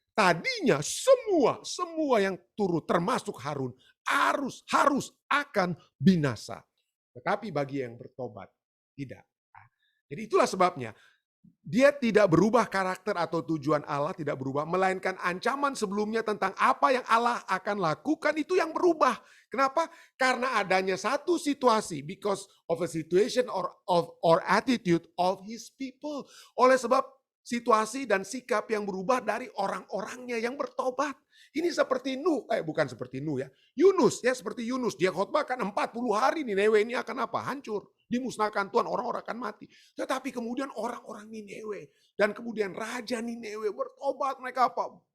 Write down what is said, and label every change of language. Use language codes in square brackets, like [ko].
[id] Tadinya semua yang turut termasuk Harun harus akan binasa. Tetapi bagi yang bertobat tidak. Jadi itulah sebabnya dia tidak berubah karakter atau tujuan Allah tidak berubah, melainkan ancaman sebelumnya tentang apa yang Allah akan lakukan itu yang berubah. Kenapa? Karena adanya satu situasi, [en] because of a situation or attitude of his people. [id] Oleh sebab situasi dan sikap yang berubah dari orang-orangnya yang bertobat. Ini seperti bukan seperti ya. Yunus ya, seperti Yunus. Dia khotbahkan 40 hari Nineve ini akan apa? Hancur. Dimusnahkan Tuhan, orang-orang akan mati. Tetapi kemudian orang-orang Nineve dan kemudian Raja Nineve bertobat, mereka apa?